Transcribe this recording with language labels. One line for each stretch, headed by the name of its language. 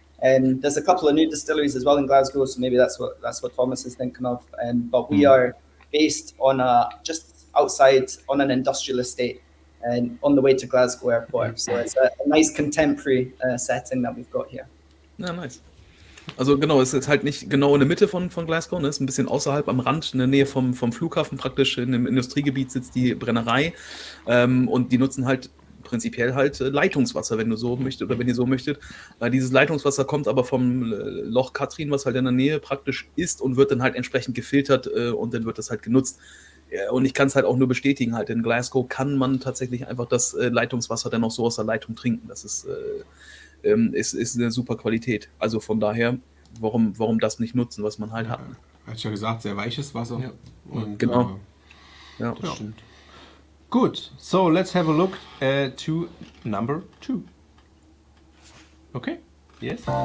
English: There's a couple of new distilleries as well in Glasgow, so maybe that's what Thomas is thinking of. But we are based on just outside on an industrial estate and on the way to Glasgow Airport. So it's a nice contemporary setting that we've got here.
German: Ja, nice. Also genau, es ist halt nicht genau in der Mitte von Glasgow, ne? Es ist ein bisschen außerhalb am Rand, in der Nähe vom Flughafen praktisch, in einem Industriegebiet sitzt die Brennerei und die nutzen halt prinzipiell halt Leitungswasser, wenn du so möchtest oder wenn ihr so möchtet. Dieses Leitungswasser kommt aber vom Loch Katrine, was halt in der Nähe praktisch ist und wird dann halt entsprechend gefiltert und dann wird das halt genutzt. Ja, und ich kann es halt auch nur bestätigen, halt in Glasgow kann man tatsächlich einfach das Leitungswasser dann auch so aus der Leitung trinken. Das ist eine super Qualität. Also von daher, warum das nicht nutzen, was man halt hat. Ne? Hatte ich ja gesagt, sehr weiches Wasser. Ja. Und, Genau. Ja. Das stimmt.
English: Gut, so let's have a look to number 2. Okay? Yes?